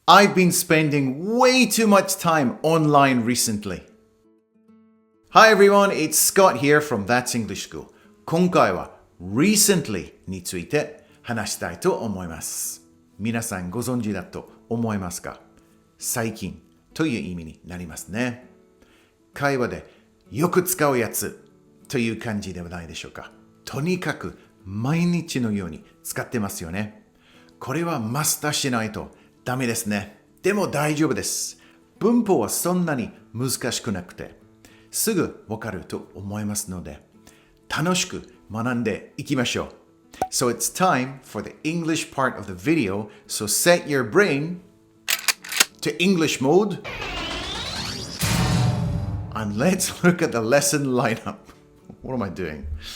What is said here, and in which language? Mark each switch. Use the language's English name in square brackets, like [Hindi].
[English] I've been spending way too much time online recently. Hi everyone, it's Scott here from That's English School. [Japanese] 今回は Recently について話したいと思います。皆さんご存知だと思いますか？最近という意味になりますね。会話でよく使うやつという感じではないでしょうか。とにかく毎日のように使ってますよね。これはマスターしないとダメですね。でも大丈夫です。文法はそんなに難しくなくて、すぐわかると思いますので、楽しく学んでいきましょう。 [English] So it's time for the English part of the video. So set your brain to English mode. And let's look at the lesson lineup. What am I doing?